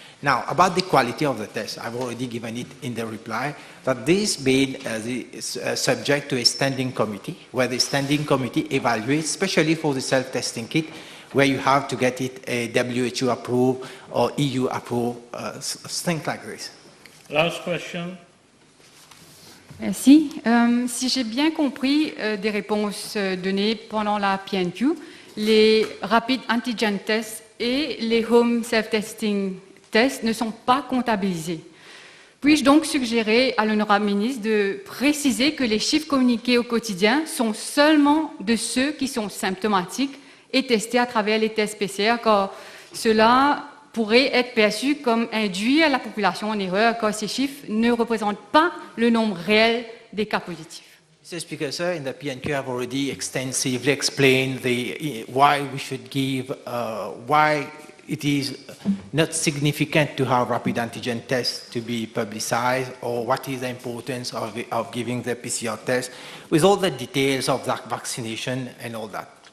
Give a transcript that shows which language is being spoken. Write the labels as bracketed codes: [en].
[en] Now, about the quality of the test, I've already given it in the reply, that this being subject to a standing committee, where the standing committee evaluates, especially for the self-testing kit, where you have to get it a WHO approved or EU approved, things like this. Last question. [fr] Merci. Si j'ai bien compris des réponses données pendant la PNQ, les [en] rapid antigen tests [fr] et les [en] home self-testing tests [fr] ne sont pas comptabilisés. Puis-je donc suggérer à l'honorable ministre de préciser que les chiffres communiqués au quotidien sont seulement de ceux qui sont symptomatiques et testés à travers les tests PCR, car cela pourrait être perçu comme induire la population en erreur, car ces chiffres ne représentent pas le nombre réel des cas positifs. [en] Mr. Speaker, sir, in the PNQ, I've already extensively explained why we should give, why it is not significant to have rapid antigen tests to be publicized, or what is the importance of giving the PCR test, with all the details of that vaccination and all that.